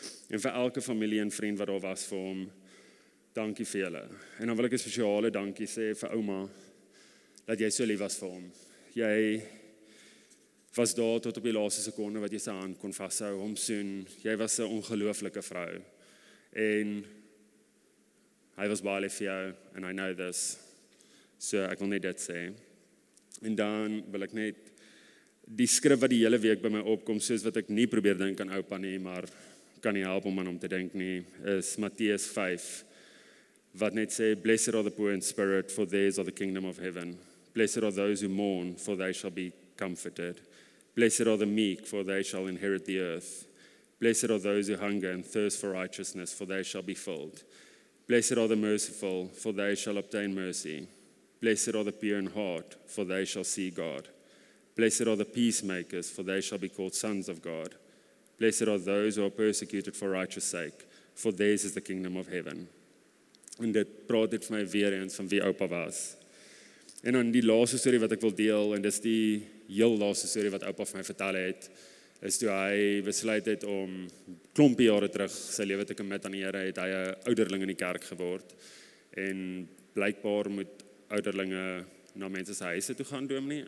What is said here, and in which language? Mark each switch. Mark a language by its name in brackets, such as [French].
[Afrikaans] En vir elke familie en vriend wat daar was vir hom, dankie vir julle. En dan wil ek 'n spesiale dankie sê vir ouma, dat jy so lief was vir hom. Jy was daar tot op die laaste sekonde wat jy sy hand kon vashou, hom soen. Jy was 'n ongelooflike vrou. En hy was baie lief vir jou, [English] and I know this. [Afrikaans] So ek wil net dit sê. En dan wil ek net die skrif wat die hele week by my opkom, soos wat ek nie probeer dink aan oupa nie, maar kan nie help om aan hom te dink nie, is Matteus 5, wat net sê, [English] Blessed are the poor in spirit, for theirs are the kingdom of heaven. Blessed are those who mourn, for they shall be comforted. Blessed are the meek, for they shall inherit the earth. Blessed are those who hunger and thirst for righteousness, for they shall be filled. Blessed are the merciful, for they shall obtain mercy. Blessed are the pure in heart, for they shall see God. Blessed are the peacemakers, for they shall be called sons of God. Blessed are those who are persecuted for righteous sake, for theirs is the kingdom of heaven. [Afrikaans] En dit praat dit vir my weer eens van wie oupa was. En dan die laaste storie wat ek wil deel, en dis die heel laaste storie wat oupa vir my vertel het, is toe hy besluit het om klompie jare terug sy lewe te commit aan die Here, het hy 'n ouderling in die kerk geword. En blykbaar moet ouderlinge na mense se huise toe gaan, dominee.